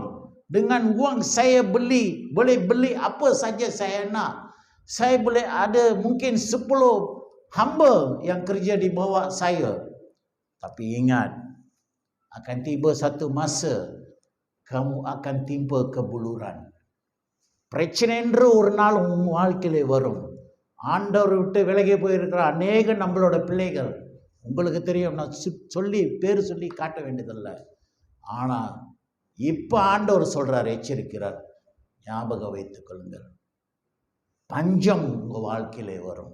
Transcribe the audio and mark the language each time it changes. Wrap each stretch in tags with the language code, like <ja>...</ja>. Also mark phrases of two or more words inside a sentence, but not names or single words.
<ms>Dengan wang saya boleh beli apa saja saya nak. Saya boleh ada mungkin 10 hamba yang kerja di bawah saya. Tapi ingat, akan tiba satu masa kamu akan timpa kebuluran.</ms> <ta>பிரச்சனை என்று ஒரு நாள் உன் வாழ்க்கையிலே வரும். ஆண்டவர் விட்டு விலகி போயிருக்கிற அநேக நம்மளோட பிள்ளைகள் உங்களுக்கு தெரியும். நான் பேர் சொல்லி காட்ட வேண்டியதில்லை. ஆனால் இப்போ ஆண்டவர் சொல்கிறார், எச்சரிக்கிறார், ஞாபகம் வைத்துக் கொள்ளுங்கள், பஞ்சம் உங்கள் வாழ்க்கையிலே வரும்.</ta>